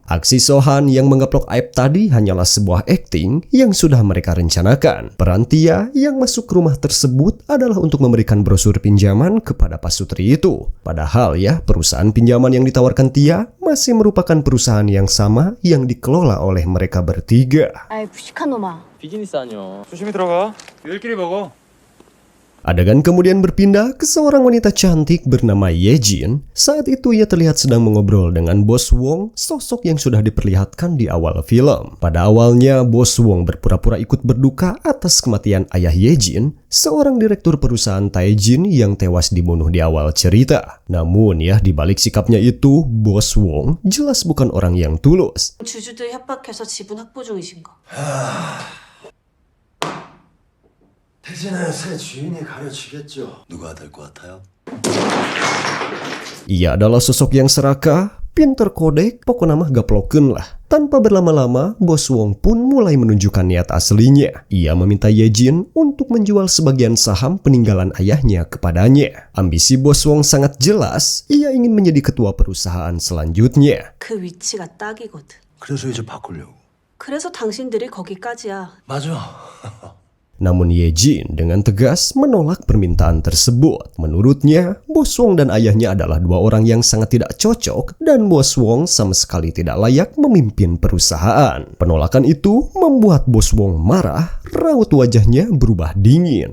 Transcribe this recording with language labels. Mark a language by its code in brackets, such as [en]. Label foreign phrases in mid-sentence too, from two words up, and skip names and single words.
[id] Aksi So-han yang mengeplok Aep tadi hanyalah sebuah akting yang sudah mereka rencanakan. Peran Tia yang masuk ke rumah tersebut adalah untuk memberikan brosur pinjaman kepada pasutri itu. Padahal ya, perusahaan pinjaman yang ditawarkan Tia masih merupakan perusahaan yang sama yang dikelola oleh mereka bertiga. [ko] 아이 무식한 놈아. 비즈니스 아니야. 조심히 들어가. 일끼리 먹어. [id] Adegan kemudian berpindah ke seorang wanita cantik bernama Yejin. Saat itu ia terlihat sedang mengobrol dengan Bos Wong, sosok yang sudah diperlihatkan di awal film. Pada awalnya, Bos Wong berpura-pura ikut berduka atas kematian ayah Yejin, seorang direktur perusahaan Taejin yang tewas dibunuh di awal cerita. Namun ya, di balik sikapnya itu, Bos Wong jelas bukan orang yang tulus. [ko] 주주들 협박해서 지분 확보 중이신 거. 태진은 새 주인이 가르치겠죠. 누가 될 것 같아요? [id] Ia adalah sosok yang serakah, pinter kodek, pokoknya [su] mah gaplokeun [id] lah. Tanpa berlama-lama, Bos Wong pun mulai menunjukkan niat aslinya. Ia meminta Yejin untuk menjual sebagian saham peninggalan ayahnya kepadanya. Ambisi Bos Wong sangat jelas, ia ingin menjadi ketua perusahaan selanjutnya. [ko] 그 위치가 딱이거든. 그래서 이제 바꾸려고. 그래서 당신들이 거기까지야. 맞아. [id] Namun Yejin dengan tegas menolak permintaan tersebut. Menurutnya, Bos Wong dan ayahnya adalah dua orang yang sangat tidak cocok dan Bos Wong sama sekali tidak layak memimpin perusahaan. Penolakan itu membuat Bos Wong marah, raut wajahnya berubah dingin.